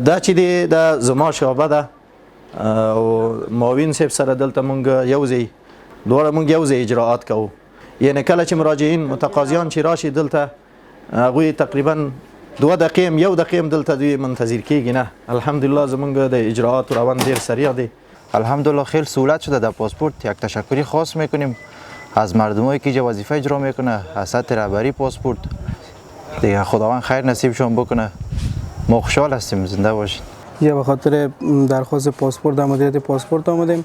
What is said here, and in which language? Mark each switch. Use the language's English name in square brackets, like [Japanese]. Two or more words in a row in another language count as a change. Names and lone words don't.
[Pashto] دا چې دی دا زما شعبه ده او معاون صاحب سره دلته مونږ یو ځای دواړه مونږ یو ځای اجراعات کوو. یعنی کله چې مراجعین متقاضیان چې راشي دلته هغوی تقریبا 2 دقیقې یو دقیقه دلته دوی منتظر کیږي نه. الحمدلله زمونږ د اجراعات روند ډیر سریع دی. [Persian] الحمدلله خیلی سهولت شده در پاسپورت. یک تشکری خاص میکنیم از مردمایی که وظیفه اجرا میکنه از سطح رهبری پاسپورت. دیگه خداوند خیر نصیبشون بکنه. ما خوشحال هستیم، زنده باشید. یا به خاطر درخواست پاسپورت در مدیریت پاسپورت آمدیم.